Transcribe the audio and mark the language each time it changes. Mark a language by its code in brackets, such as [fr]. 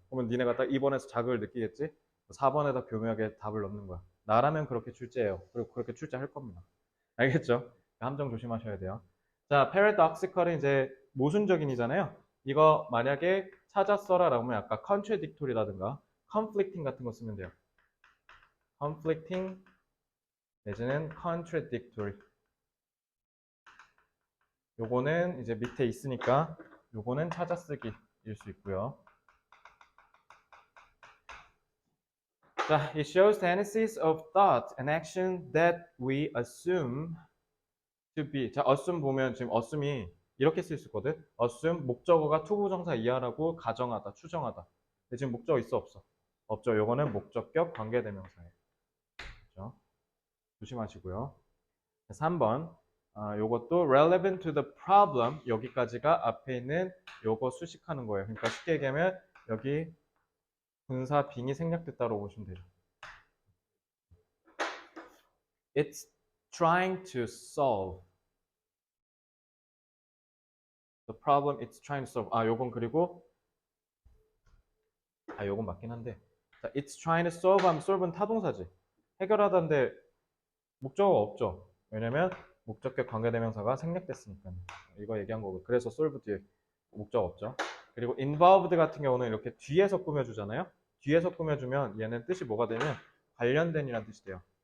[ko] 그러면 니네가 딱 2번에서 자극을 느끼겠지? 4번에다 교묘하게 답을 넣는 거야. 나라면 그렇게 출제해요. 그리고 그렇게 출제할 겁니다. 알겠죠? 함정 조심하셔야 돼요. 자, paradoxical은 이제 모순적인이잖아요. 이거 만약에 찾았어라라고 하면 아까 contradictory라든가 conflicting 같은 거 쓰면 돼요. conflicting 내지는 contradictory. 요거는 이제 밑에 있으니까 요거는 찾아쓰기일 수 있고요. [en] 자, it shows tendencies of thought and action that we assume to be. [ko] 자, assume 보면 지금 assume이 이렇게 쓸 수 있거든. assume 목적어가 투부정사 이하라고 가정하다, 추정하다. 근데 지금 목적어 있어 없어? 없죠. 요거는 목적격 관계대명사예요. 그렇죠? 조심하시고요. 3번. 요것도 [en] relevant to the problem [ko] 여기까지가 앞에 있는 요거 수식하는 거예요. 그러니까 쉽게 얘기하면 여기 분사 빙이 생략됐다고 보시면 되죠. [en] It's trying to solve the problem it's trying to solve. [ko] 요건 그리고 요건 맞긴 한데. 자, [en] it's trying to solve [ko] 하면 solve는 타동사지. 해결하다인데 목적어가 없죠. 왜냐면 목적격 관계대명사가 생략됐으니까. 이거 얘기한 거고. 그래서 solve 뒤에 목적 없죠. 그리고 involved 같은 경우는 이렇게 뒤에서 꾸며주잖아요. 뒤에서 꾸며주면 얘는 뜻이 뭐가 되면 관련된이라는 뜻이 돼요.